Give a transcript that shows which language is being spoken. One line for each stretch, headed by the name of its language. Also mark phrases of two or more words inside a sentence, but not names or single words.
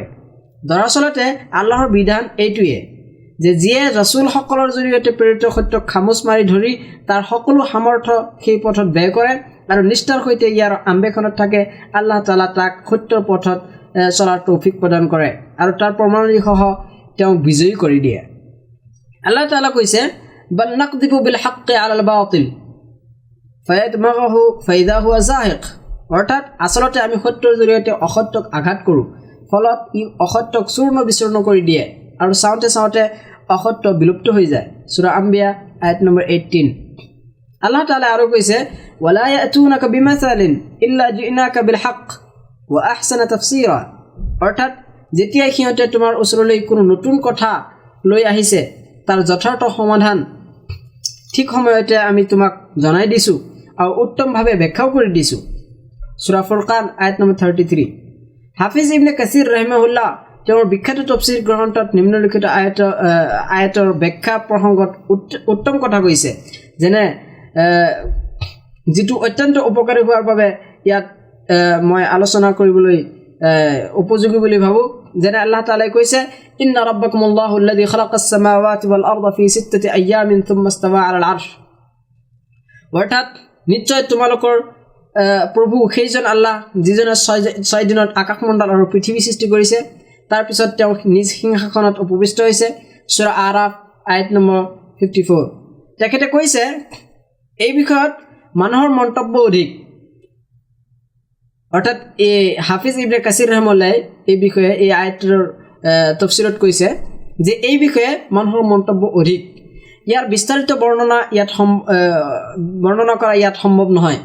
Assamese: দৰাচলতে আল্লাহৰ বিধান এইটোৱে যে যিয়ে ৰাসূলসকলৰ জৰিয়তে প্ৰেৰিত সত্যক খামোচ মাৰি ধৰি তাৰ সকলো সামৰ্থ্য সেই পথত ব্যয় কৰে আৰু নিষ্ঠাৰ সৈতে ইয়াৰ আম্বেক্ষণত থাকে, আল্লাহ তাআলা তাক সত্যৰ পথত চলাৰ তৌফিক প্ৰদান কৰে আৰু তাৰ প্ৰমাণসহ তেওঁক বিজয়ী কৰি দিয়ে। আল্লাহ তাআলা কৈছে,
Arabic: بل نقذف بالحق على الباطل فيدمغه فإذا هو زاهق,
Assamese: অৰ্থাৎ আচলতে আমি সত্যৰ জৰিয়তে অসত্যক আঘাত কৰোঁ, ফলত ই অসত্যক চূৰ্ণ বিচূৰ্ণ কৰি দিয়ে আৰু চাওঁতে চাওঁতে অসত্য বিলুপ্ত হৈ যায়। সূৰা আম্বিয়া আয়াত নম্বৰ 18। আল্লাহ তাআলা আৰু কৈছে,
Arabic: ولا يأتونك بمثل إلا جئناك بالحق وأحسن تفسيرا,
Assamese: অৰ্থাৎ যেতিয়া সিহঁতে তোমাৰ ওচৰলৈ কোনো নতুন কথা লৈ আহিছে তাৰ যথাৰ্থ সমাধান ঠিক সময়তে আমি তোমাক জনাই দিছোঁ আৰু উত্তমভাৱে ব্যাখ্যাও কৰি দিছোঁ। সূৰা ফুৰকান আয়াত নম্বৰ 33। হাফিজ ইবনে কাসিৰ ৰাহিমাহুল্লাহ তেওঁৰ বিখ্যাত তফসিৰ গ্ৰন্থত নিম্নলিখিত আয়াতৰ ব্যাখ্যা প্ৰসংগত উত্তম কথা কৈছে, যেনে যিটো অত্যন্ত উপকাৰী হোৱাৰ বাবে ইয়াত মই আলোচনা কৰিবলৈ উপযোগী বুলি ভাবোঁ। যেনে আল্লাহ তাআলাই কৈছে,
Arabic: إن ربكم الله الذي خلق السماوات والأرض في ستة أيام ثم استوى على العرش,
Assamese: অৰ্থাৎ নিশ্চয় তোমালোকৰ প্ৰভু সেইজন আল্লাহ যিজনে 6 দিনত আকাশমণ্ডল আৰু পৃথিৱী সৃষ্টি কৰিছে, তাৰপিছত তেওঁ নিজ সিংহাসনত উপবিষ্ট হৈছে। সূৰা আৰাফ আয়াত নম্বৰ 54। তেখেতে কৈছে, এই বিষয়ত মানুহৰ মন্তব্য অধিক, অৰ্থাৎ এই হাফিজ ইবনে কাসিৰ ৰহমতুল্লাহ এই বিষয়ে এই আয়াতৰ তফসিৰত কৈছে যে এই বিষয়ে মানুহৰ মন্তব্য অধিক, ইয়াৰ বিস্তাৰিত বৰ্ণনা কৰা ইয়াত সম্ভৱ নহয়।